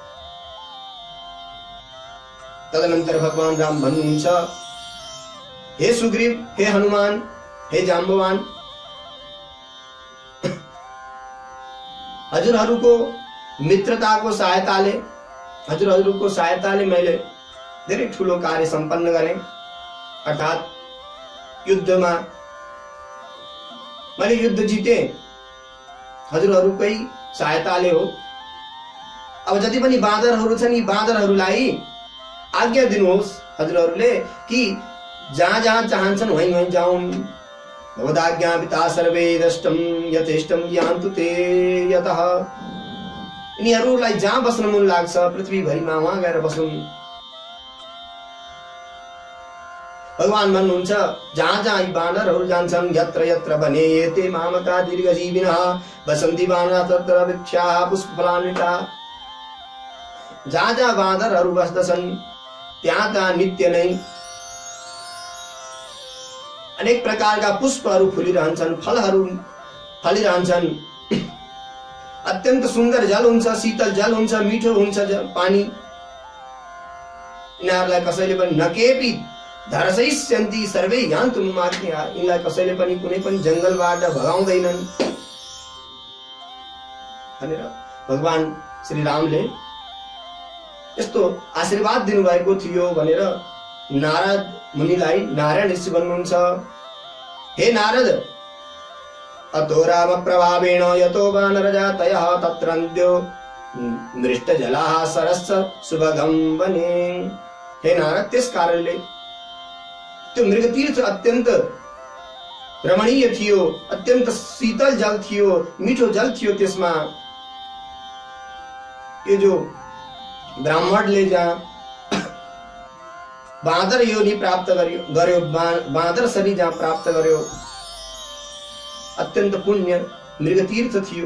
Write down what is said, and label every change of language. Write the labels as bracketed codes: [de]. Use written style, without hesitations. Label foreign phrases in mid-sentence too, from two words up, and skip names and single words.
[ne] तदनन्तर भगवान राम भन्नुहुन्छ हे सुग्रीव, हे हनुमान, हे जाम्बवान, हजुरहरूको मित्रताको सहायताले, हजुरहरूको सहायताले मैले धेरै ठुलो कार्य सम्पन्न गरेँ, अर्थात् युद्धमा मैले युद्ध जिते, हजुरहरूकै सहायताले हो। अब जति पनि बाँदरहरू छन् यी बाँदरहरूलाई आज्ञा दिनुहोस् हजुरहरूले कि जहाँ जहाँ चाहन्छन् वहीँ वहीँ जाउन्। [sa] भवदाज्ञापिता सर्वे दष्टम यथेष्टम यान्तु ते यतः। [ne] यिनीहरूलाई जहाँ बस्न मन लाग्छ पृथ्वीभरिमा वहाँ गएर बसुन्। भगवान भन्नुहुन्छ जहाँ जहाँ यी बानरहरू जान्छन् [sa] यत्र यत्र वने एते मामका दीर्घजीविनः वसन्ति बानराः तत्र वृक्षाः पुष्पफलान्विताः। [ne] जहाँ जहाँ बाँदरहरू बस्दछन् त्यहाँ त्यहाँ नित्य नै अनेक प्रकारका पुष्पहरू फुलिरहन्छन्, फलहरू फलिरहन्छन्। अत्यन्त सुन्दर जल हुन्छ, शीतल जल हुन्छ, मिठो हुन्छ पानी। यिनीहरूलाई कसैले पनि [sa] नकेपि धरसैष्यन्ति सर्वे यान्तु ममाज्ञया। [ne] यिनलाई कसैले पनि कुनै पनि जंगलबाट भगाउँदैनन् भनेर भगवान श्री रामले यस्तो आशीर्वाद दिनुभएको थियो भनेर नारद मुनिलाई नारायण ऋषि भन्नुहुन्छ, [sa] हे नारद, अतो राम प्रभावेण यतो वानरजातयः तत्रन्द्यो मृष्टजलाः सरस्स सुभगं वने। [ne] हे नारद, त्यस कारणले त्यो मृगतीर्थ अत्यन्त रमणीय थियो, अत्यन्त शीतल जल थियो, मिठो जल थियो। त्यसमा यो जो ब्राह्मणले जहाँ बाँदर योनि प्राप्त गर्यो, बाँदर शरीर जहाँ प्राप्त गर्यो, अत्यन्त पुण्य मृगतीर्थ थियो।